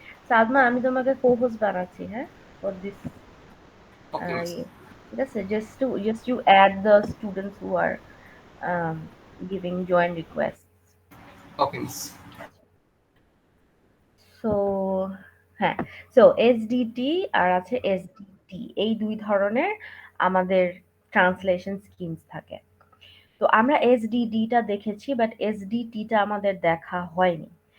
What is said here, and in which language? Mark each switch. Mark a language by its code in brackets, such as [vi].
[bn] সালমা, আমি তোমাকে co-host বানাচ্ছি, হ্যাঁ, [en] For this. [bn] Okay miss. ঠিক আছে, [en] just you add the students who are um, giving join requests. [bn] Okay miss. So হ্যাঁ, সো এসডিটি আর আছে এসডিটি, এই দুই ধরনের আমাদের ট্রান্সলেশন স্কিমস থাকে। তো আমরা এসডিডিটা দেখেছি, বাট এসডিটিটা আমাদের দেখা হয়নি।